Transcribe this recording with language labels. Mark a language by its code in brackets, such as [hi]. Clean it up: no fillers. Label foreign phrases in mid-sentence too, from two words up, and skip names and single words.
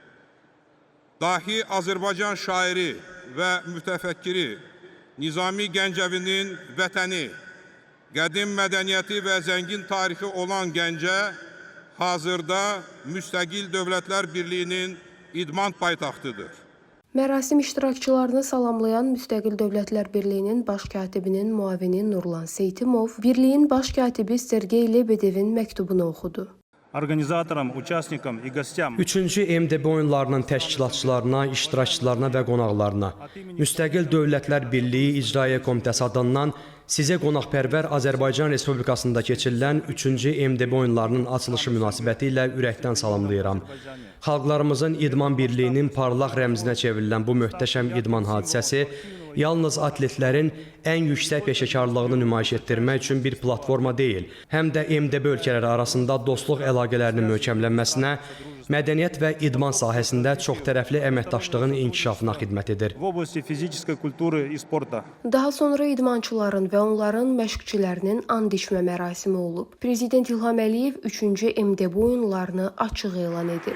[az] Dahi Azərbaycan şairi və mütəfəkkiri Nizami Gəncəvinin vətəni, qədim mədəniyyəti və zəngin tarixi olan Gəncə hazırda Müstəqil Dövlətlər Birliyinin idman paytaxtıdır. Mərasim iştirakçılarını salamlayan Müstəqil Dövlətlər Birliyinin baş katibinin müavini Nurlan Seytimov, Birliyin baş katibi Sergey Lebedevin məktubunu oxudu. [ru] Organizatorам, участникам и гостям. [az] 3-cü MDB oyunlarının təşkilatçılarına, iştirakçılarına və qonaqlarına Müstəqil Dövlətlər Birliyi İcraiyyə Komitəsi adından sizə qonaqpərvər Azərbaycan Respublikasında keçirilən 3-cü MDB oyunlarının açılışı münasibəti ilə ürəkdən salamlayıram. Xalqlarımızın idman birliyinin parlaq rəmzinə çevrilən bu möhtəşəm idman hadisəsi yalnız atletlərin ən yüksək peşəkarlığını nümayiş etdirmək üçün bir platforma deyil, həm də MDB ölkələri arasında dostluq əlaqələrinin möhkəmlənməsinə, mədəniyyət və idman sahəsində çoxtərəfli əməkdaşlığın inkişafına xidmət edir. [ru] В области физической культуры и спорта. [az] Daha sonra idmançıların və onların məşqçilərinin and içmə mərasimi olub. Prezident İlham Əliyev 3-cü MDB oyunlarını açıq elan edib.